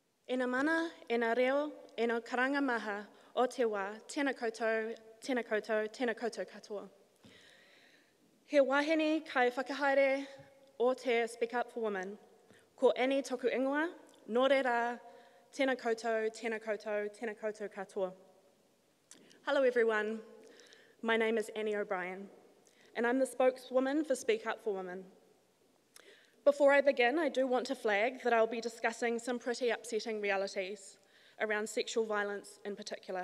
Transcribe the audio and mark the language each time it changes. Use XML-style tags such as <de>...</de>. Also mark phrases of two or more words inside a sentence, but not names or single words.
<mi>E nā mana, e nā reo, e nā karanga maha o te wā, tēnā koutou, tēnā koutou, tēnā koutou katoa. He wahine kai whakahaere o te Speak Up for Women. Ko Annie toku ingoa, nō re rā, tēnā koutou, tēnā koutou, tēnā koutou katoa.</mi> <en>Hello everyone, my name is Annie O'Brien, and I'm the spokeswoman for Speak Up for Women. Before I begin, I do want to flag that I'll be discussing some pretty upsetting realities around sexual violence in particular.</en>